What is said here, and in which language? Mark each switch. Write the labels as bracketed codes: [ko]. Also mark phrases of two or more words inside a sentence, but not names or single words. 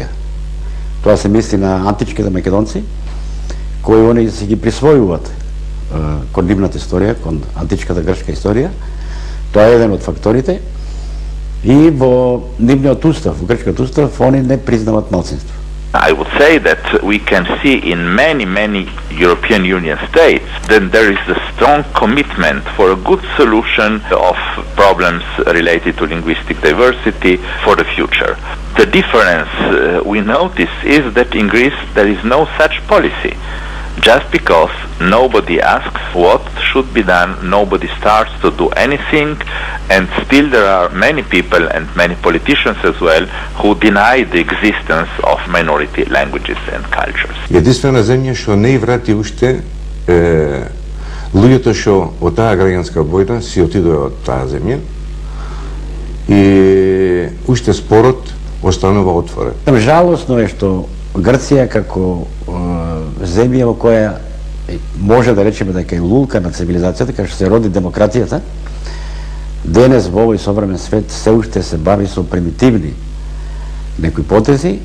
[mk] Тоа се мисли на античките македонци, кои они си ги присвојуваат кон нивната историја, кон античката грчка историја. Тоа е еден од факторите. И во нивниот устав, во грчкиот устав, они не признаваат малцинство. [en] I would say that we can see in many European Union states that there is a strong commitment for a good solution of problems related to linguistic diversity for the future. The difference we notice is that in Greece there is no such policy. Just because nobody asks what should be done, nobody starts to do anything, and still there are many people and many politicians as well who deny the existence of minority languages and cultures. [mk] Единствена земја што не и врати уште луѓето што од таа граѓанска војна си отидоа од таа земја и уште спорот останува отворен. Жалосно е што Грција како земја во која може да речеме дека е лулка на цивилизацијата, кај што се роди демократијата, денес во овој современ свет се уште се бави со примитивни некои потези.